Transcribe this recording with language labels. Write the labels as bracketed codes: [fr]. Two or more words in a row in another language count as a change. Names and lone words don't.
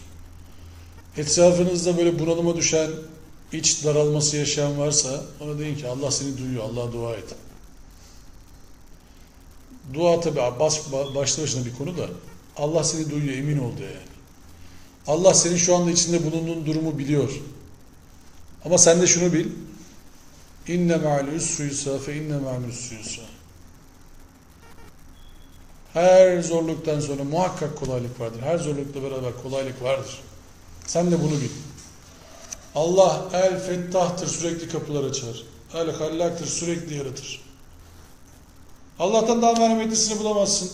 [tr] Etrafınızda böyle bunalıma düşen, iç daralması yaşayan varsa ona deyin ki Allah seni duyuyor, Allah'a dua et. Dua tabi başlı başına bir konu da Allah seni duyuyor, emin ol diye yani. Allah senin şu anda içinde bulunduğun durumu biliyor. Ama sen de şunu bil. [ar] إن مع العسر يسرا فإن مع العسر يسرا. [tr] Her zorluktan sonra muhakkak kolaylık vardır. Her zorlukla beraber kolaylık vardır. Sen de bunu bil. Allah el fettahtır, sürekli kapılar açar. El hallaktır, sürekli yaratır. Allah'tan daha merhametlisini bulamazsın.